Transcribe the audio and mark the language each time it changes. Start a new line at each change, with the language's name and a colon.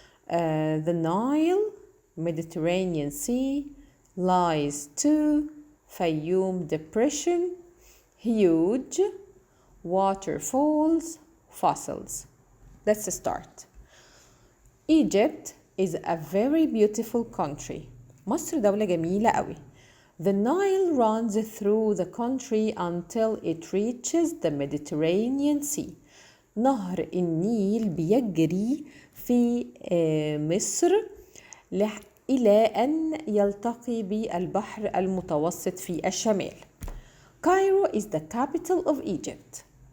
English: The Nile, Mediterranean Sea, lies to, Fayoum Depression, huge, waterfalls, fossils. Let's start. Egypt is a very beautiful country.
Arabic: مصر دولة جميلة قوي.
English: The Nile runs through the country until it reaches the Mediterranean Sea.
Arabic: نهر النيل بيجري في مصر إلى أن يلتقي بالبحر المتوسط في الشمال.
English: Cairo is the capital of Egypt.